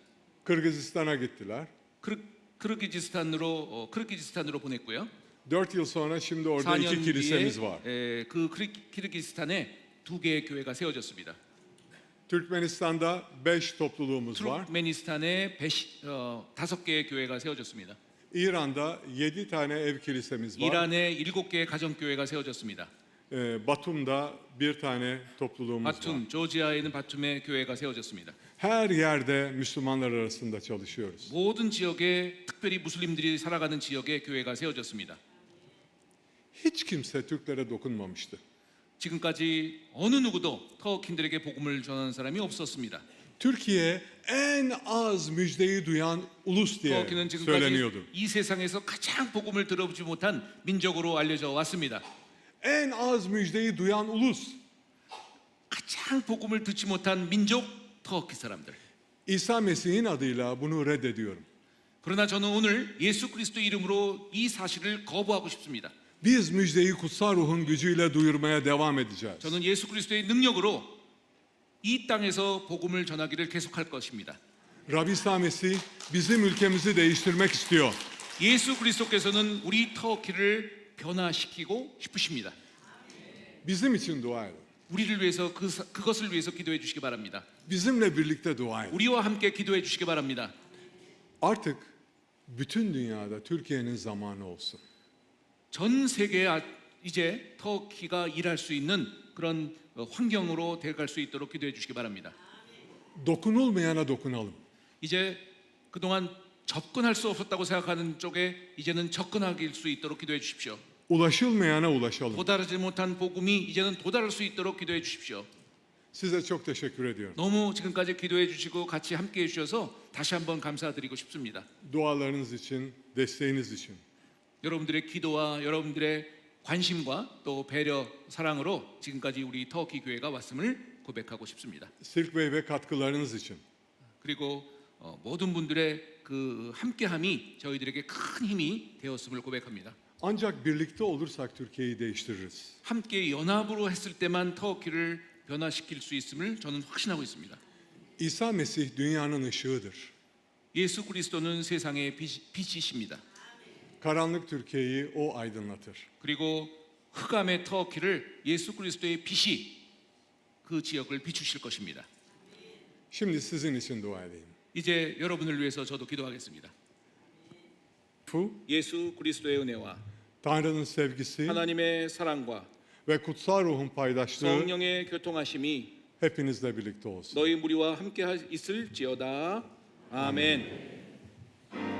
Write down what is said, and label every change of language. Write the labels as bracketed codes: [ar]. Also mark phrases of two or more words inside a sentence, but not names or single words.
[tr] Kırgızistan'a gittiler. [ko] 크르기지스탄으로 보냈고요. [tr] 4 yıl sonra şimdi orada 2 [ko] 4년 [tr] kilisemiz var. [ko] 뒤에 그 키르기스탄에 2개의 교회가 세워졌습니다. [tr] Türkmenistan'da 5 topluluğumuz var. [ko] 투르크메니스탄에 5개의 교회가 세워졌습니다. [tr] İran'da 7 tane ev kilisemiz var. [ko] 이란에 7개의 가정교회가 세워졌습니다. [tr] Batum'da bir tane topluluğumuz var. [ko] 바툼, 조지아에는 바툼의 교회가 세워졌습니다. [tr] Her yerde Müslümanlar arasında çalışıyoruz. [ko] 모든 지역에 특별히 무슬림들이 살아가는 지역에 교회가 세워졌습니다. [tr] Hiç kimse Türklere dokunmamıştı. [ko] 지금까지 어느 누구도 터키인들에게 복음을 전하는 사람이 없었습니다. [tr] Türkiye en az müjdeyi duyan ulus diye [ko] 터키는 지금까지 [tr] söyleniyordu. [ko] 이 세상에서 가장 복음을 들어보지 못한 민족으로 알려져 왔습니다. [tr] En az müjdeyi duyan ulus. [ko] 가장 복음을 듣지 못한 민족 터키 사람들. [tr] İsa Mesih'in adıyla bunu reddediyorum. [ko] 그러나 저는 오늘 예수 그리스도 이름으로 이 사실을 거부하고 싶습니다. [tr] Biz müjdeyi kutsal ruhun gücüyle duyurmaya devam edeceğiz. [ko] 저는 예수 그리스도의 능력으로 이 땅에서 복음을 전하기를 계속할 것입니다. [tr] Rabbi İsa Mesih bizim ülkemizi değiştirmek istiyor. [ko] 예수 그리스도께서는 우리 터키를 변화시키고 싶으십니다. [tr] Bizim için dua edin. [ko] 우리를 위해서 그것을 위해서 기도해 주시기 바랍니다. [tr] Bizimle birlikte dua edin. [ko] 우리와 함께 기도해 주시기 바랍니다. [tr] Artık bütün dünyada Türkiye'nin zamanı olsun. [ko] 전 세계에 이제 터키가 일할 수 있는 그런 환경으로 돼갈 수 있도록 기도해 주시기 바랍니다. [tr] Dokunulmayana dokunalım. [ko] 이제 그동안 접근할 수 없었다고 생각하는 쪽에 이제는 접근할 수 있도록 기도해 주십시오. [tr] Ulaşılmayana ulaşalım. [ko] 도달하지 못한 복음이 이제는 도달할 수 있도록 기도해 주십시오. [tr] Size çok teşekkür ediyorum. [ko] 너무 지금까지 기도해 주시고 같이 함께 해 주셔서 다시 한번 감사드리고 싶습니다. [tr] Dualarınız için, desteğiniz için. [ko] 여러분들의 기도와 여러분들의 관심과 또 배려, 사랑으로 지금까지 우리 터키 교회가 왔음을 고백하고 싶습니다. [tr] Silk Bey ve katkılarınız için. [ko] 그리고 모든 분들의 그 함께함이 저희들에게 큰 힘이 되었음을 고백합니다. [tr] Ancak birlikte olursak Türkiye'yi değiştiririz. [ko] 함께 연합으로 했을 때만 터키를 변화시킬 수 있음을 저는 확신하고 있습니다. [tr] İsa Mesih dünyanın ışığıdır. [ko] 예수 그리스도는 세상의 빛이십니다. [tr] Karanlık Türkiye'yi o aydınlatır. [ko] 그리고 흑암의 터키를 예수 그리스도의 빛이 그 지역을 비추실 것입니다. [tr] Şimdi sizin için dua edeyim. [ko] 이제 여러분을 위해서 저도 기도하겠습니다. 예수 그리스도의 은혜와 [tr] Tanrı'nın sevgisi [ko] 하나님의 사랑과 [tr] ve kutsal ruhun paydaşlığı [ko] 성령의 교통하심이 [tr] hepinizle birlikte olsun. [ko] 너희 무리와 함께 있을지어다. 아멘.